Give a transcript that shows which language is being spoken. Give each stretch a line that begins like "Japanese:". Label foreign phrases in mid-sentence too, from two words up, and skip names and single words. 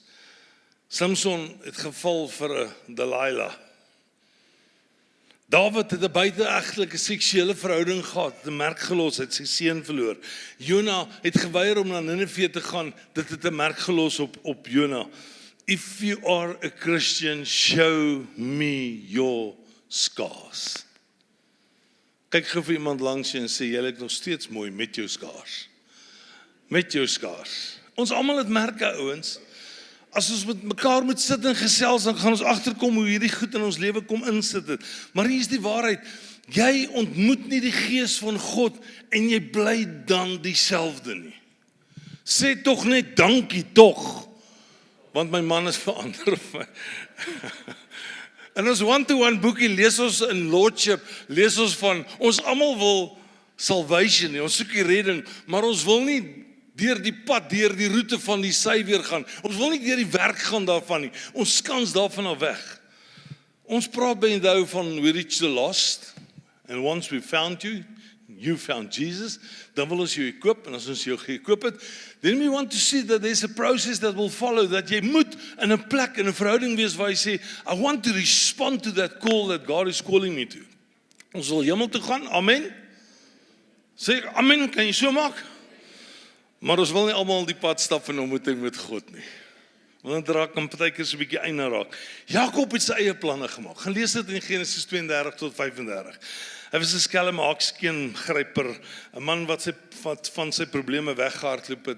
Afrikaans: Samson het geval vir 'n Delilah. Dawid het 'n buiteegtelike seksuele verhouding gehad, het 'n merk gelos, het sy seun verloor. Jona het geweier om na Ninive te gaan, dit het 'n merk gelos op Jona.
English: If you are a Christian, show me your scars.
Afrikaans: Kyk gou vir iemand langs jou en sê, jy lyk nog steeds mooi met jou skaars. Met jou skaars. Ons almal het merke, ouens. As ons met mekaar moet sit en gesels, dan gaan ons agterkom hoe hierdie goed in ons lewe kom insit het. Maar hier is die waarheid. Jy ontmoet nie die Gees van God en jy bly dan dieselfde nie. Sê tog net dankie tog. Want my man is verander. En ons one-to-one boekie lees ons in Lordship, lees ons van, ons almal wil salvation, ons soek die redding, maar ons wil nie deur die pad, deur die roete van die sy weer gaan. Ons wil nie deur die werk gaan daarvan nie. Ons skans daarvan af weg. Ons praat by onthou van
English: we reach the lost, and once we found you, you found Jesus,
Afrikaans: dan wil ons jou equip, en as ons jou geëquip het,
English: then we want to see that there's a process that will follow,
Afrikaans: dat jy moet in 'n plek, in 'n verhouding wees waar jy sê,
English: I want to respond to that call that God is calling me to.
Afrikaans: Ons wil hemel toe gaan, amen? Sê, amen, kan jy so maak? Maar ons wil nie almal die pad stap in ontmoeting met God nie. Want dan raak hom partykeer so 'n bietjie eina raak. Jakob het sy eie planne gemaak. Gaan lees dit in Genesis 32 tot 35. Hy was 'n skelm haakskeen-gryper, 'n man wat van sy probleme weggehardloop het.